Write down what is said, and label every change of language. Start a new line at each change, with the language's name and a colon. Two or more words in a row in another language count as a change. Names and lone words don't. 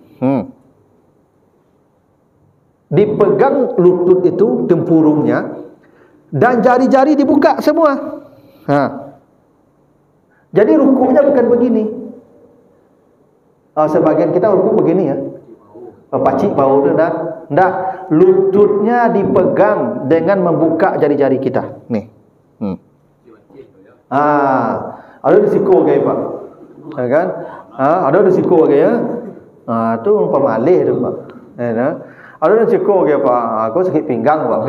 Indonesian: Dipegang lutut itu, tempurungnya, dan jari-jari dibuka semua. Jadi rukunya bukan begini. Sebagian kita ruku begini ya.
Minangkabau: Pacik bau tu dah.
Indonesian: Ndak, lututnya dipegang dengan membuka jari-jari kita. Nih. Ada risiko ke Pak? Ya kan? Ada risiko ke ya?
Minangkabau: Tu pemalih tu
Indonesian: Pak. Ya. Ada risiko ke Pak? Aku sakit pinggang Pak.